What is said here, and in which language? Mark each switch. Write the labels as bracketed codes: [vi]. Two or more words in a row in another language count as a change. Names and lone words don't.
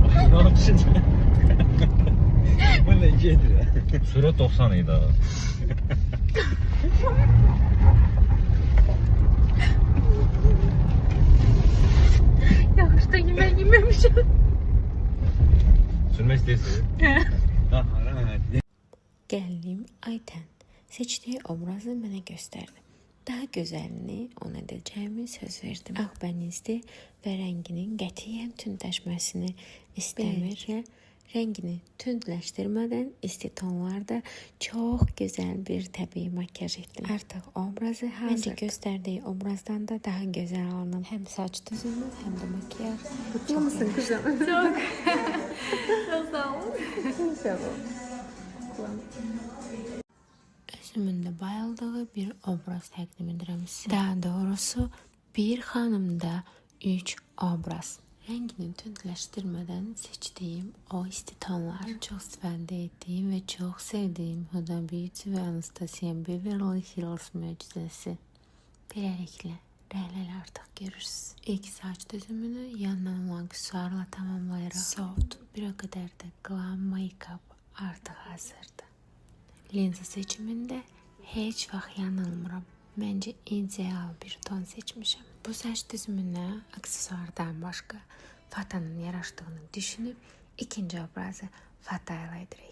[az] Onun için. Bu ne gedir? Sürət 90 idi. Yağışda yemek yememişim. Sürmək istəyirsən? Gəlinim Ayten seçdiyi obrazı mənə göstərdi. Daha gözəlini ona edəcəyimi söz verdim. Ağ bənizli və rənginin qətiyyən tündləşməsini istəmir. Rəngini tündləşdirmədən isti tonlarda çox gözəl bir təbii makyaj etdim. Artıq obrazı hazır. Məncə göstərdiyi obrazdan da daha gözəl alınıb. Həm saç düzümü, həm də makyaj. [tr] Mutlu musun kızım? Çok. Çok sağ ol. İnşallah. [az] Özümün də bayıldığı bir obraz təqdim edirəm sizə. Daha doğrusu bir xanımda 3 obraz. Rəngini tündləşdirmədən seçdiyim o isti tonlar. Çox istifadə etdiyim və çox sevdiyim Huda Beauty və Anastasia Beverly Hills möcüzəsi. Beləliklə rəhləli artıq görürsünüz. İlk saç düzümünü yandan olan aksesuarla tamamlayaraq soft, bir o qədər də [en] glam make-up [az] artıq hazırdır. Linza seçimində heç vaxt yanılmıram. Məncə ideal bir ton seçmişəm. Bu saç düzümünə aksesuardan başqa Fata'nın yaraşdığını düşünüb ikinci obrazı Fata ilə edirik.